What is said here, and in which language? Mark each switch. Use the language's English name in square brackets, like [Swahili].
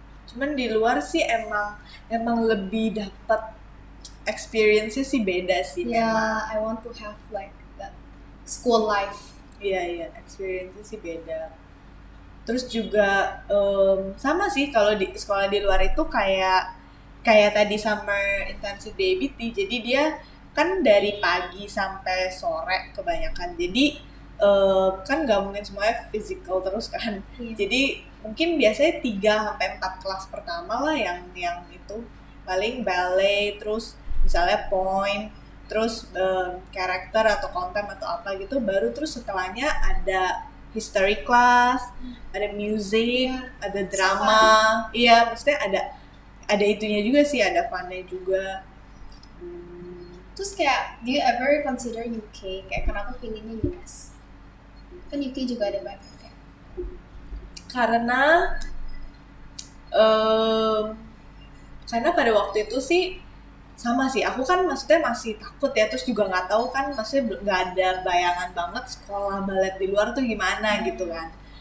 [Indonesian] Cuman di luar sih emang lebih dapat experience-nya sih beda sih. Ya, memang. [English] I want to have like that school life. [Indonesian] Iya, experience-nya sih beda. Terus juga sama sih kalau di sekolah di luar itu kayak tadi summer intensive DABT. Jadi dia kan dari pagi sampai sore kebanyakan. Jadi kan nggak mungkin semuanya physical terus kan. Iya. Jadi mungkin biasanya 3-4 kelas pertama lah yang itu paling ballet, terus misalnya point, terus karakter atau konten atau apa gitu, baru terus setelahnya ada history class, ada music, ada drama. Iya, maksudnya ada itunya juga sih, ada funnya juga. Terus kayak [English] do you ever consider UK? [Indonesian] Kayak kenapa pilihnya US? Kan UK juga ada banyak kayak. Karena Em, karena pada waktu itu sih sama sih, aku kan maksudnya masih takut ya, terus juga nggak tahu kan, maksudnya nggak ada bayangan banget sekolah balet di luar tuh gimana gitu kan.